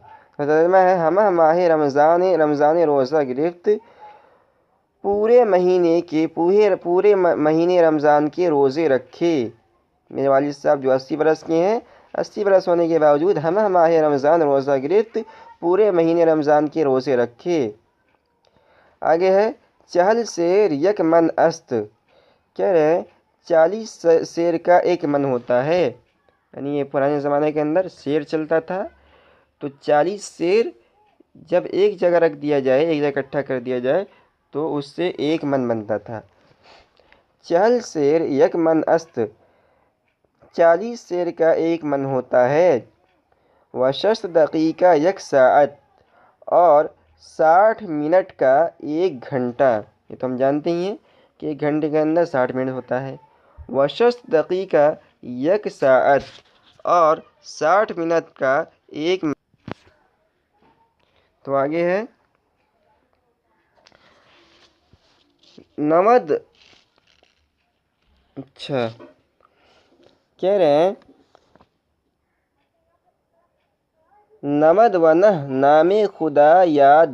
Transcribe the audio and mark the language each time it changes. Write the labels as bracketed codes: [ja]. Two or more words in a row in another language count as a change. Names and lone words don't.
[ur] تو ترجمہ ہے، [fa] ہمہ ماہ رمضان روزہ گرفت، [ur] پورے مہینے رمضان کے روزے رکھے۔ میرے والد صاحب جو 80 برس کے ہیں، 80 برس ہونے کے باوجود [fa] ہمہ ماہ رمضان روزہ گرفت، [ur] پورے مہینے رمضان کے روزے رکھے۔ [fa] آگے ہے، چہل سیر یک من است، [ur] کہہ رہے ہیں 40 سیر کا ایک من ہوتا ہے، یعنی یہ پرانے زمانے کے اندر سیر چلتا تھا، تو 40 سیر جب ایک جگہ رکھ دیا جائے، ایک جگہ اکٹھا کر دیا جائے تو اس سے ایک من بنتا تھا۔ [fa] چہل سیر یک من است، [ur] 40 سیر کا ایک من ہوتا ہے۔ [fa] و 60 دقیقہ یک ساعت، [ur] اور 60 منٹ کا ایک گھنٹہ، یہ تو ہم جانتے ہی ہیں کہ ایک گھنٹے کے اندر 60 منٹ ہوتا ہے۔ [fa] و 60 دقیقہ یک ساعت، [ur] اور 60 منٹ کا ایک منٹ۔ تو آگے ہے، 90، اچھا کہہ رہے ہیں 90 [fa] و نہ نام خدا یاد